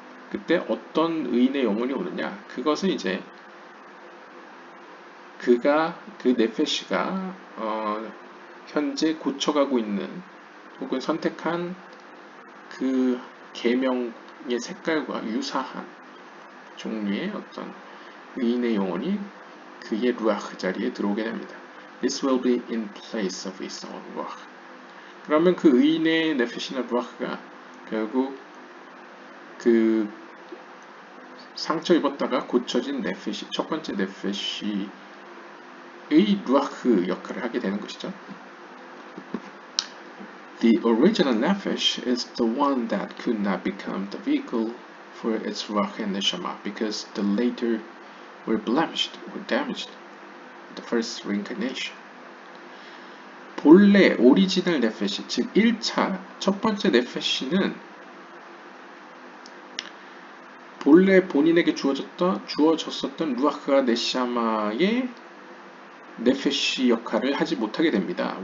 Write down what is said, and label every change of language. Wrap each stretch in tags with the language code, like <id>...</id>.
<ko>그때 어떤 의인의 영혼이 오느냐? 그것은 이제 그가 그 네페시가 현재 고쳐가고 있는 혹은 선택한 그 계명의 색깔과 유사한 종류의 어떤 의인의 영혼이 그의 루아흐 자리에 들어오게 됩니다.</ko> <en>This will be in place of his own ruach.</en> <ko>그러면 그 의인의 네페시나 루아흐가 결국 그 상처 입었다가 고쳐진 네페시, 첫 번째 네페시의 루아흐 역할을 하게 되는 것이죠.</ko> <en>The original nefesh is the one that could not become the vehicle for its ruach and neshama because the later were blemished or damaged in the first reincarnation.</en> <ko>본래 오리지널 네페시, 즉 1차 첫 번째 네페시는 본래 본인에게 주어졌었던 루아흐가 네샤마의 네페시 역할을 하지 못하게 됩니다.</ko>